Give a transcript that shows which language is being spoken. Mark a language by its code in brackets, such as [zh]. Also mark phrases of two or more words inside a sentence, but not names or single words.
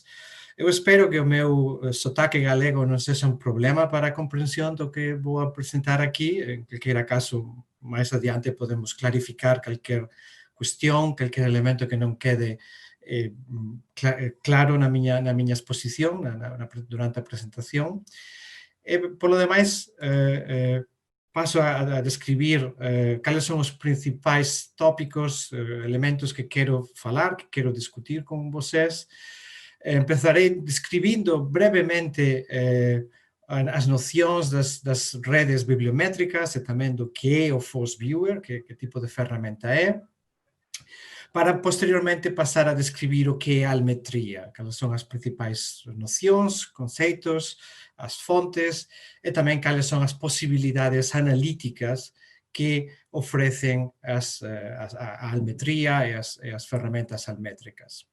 [pt] Eu espero que o meu sotaque galego não seja um problema para a compreensão do que vou apresentar aqui. Em qualquer caso, mais adiante podemos clarificar qualquer questão, qualquer elemento que não quede claro na minha exposição, durante a apresentação. [gl] Por lo demais, paso a describir cales son os principais tópicos, elementos que quero falar, que quero discutir con vocês. Empezarei describindo brevemente as nocións das redes bibliométricas e tamén do que é o FOSS Viewer, que tipo de ferramenta é, para posteriormente pasar a describir o que é a almetría, cales son as principais nocións, conceitos, as fontes e tamén cales son as posibilidades analíticas que ofrecen a almetría e as ferramentas almétricas.